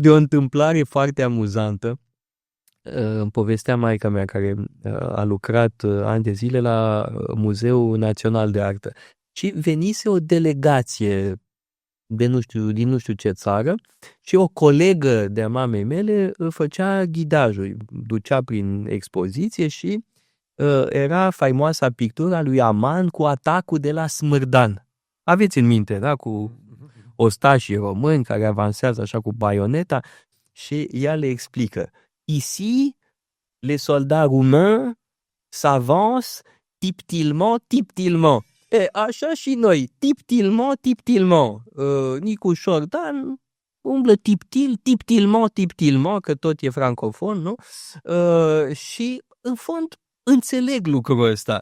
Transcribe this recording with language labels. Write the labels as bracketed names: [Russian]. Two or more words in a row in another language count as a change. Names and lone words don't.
[Romanian] De o întâmplare foarte amuzantă. Îmi povestea maica mea care a lucrat ani de zile la Muzeul Național de Artă și venise o delegație din nu știu ce țară și o colegă de-a mamei mele făcea ghidajul, ducea prin expoziție și era faimoasa pictura lui Aman cu atacul de la Smârdan. Aveți în minte, da? Cu ostașii români care avansează așa cu baioneta și ea le explică. [French] Ici, les soldats roumains s'avancent tiptilement. [Romanian] Așa și noi, tiptilement. Nicu Șordan umblă tiptilement, că tot e francofon, nu? Și, în fond, înțeleg lucrul ăsta.